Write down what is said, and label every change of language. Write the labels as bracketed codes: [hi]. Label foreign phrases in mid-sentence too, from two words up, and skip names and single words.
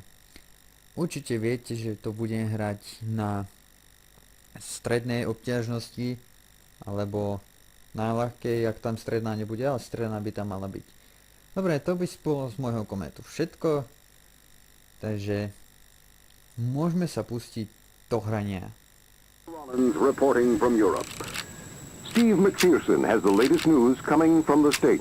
[sk] Určite viete, že to budem hrať na strednej obťažnosti, alebo na ľahkej, ak tam stredná nebude, ale stredná by tam mala byť. Dobre, to by bolo z môjho komentu všetko, takže môžeme sa pustiť do hrania. [en] Reporting from Europe. Steve McPherson has the latest news coming from the States.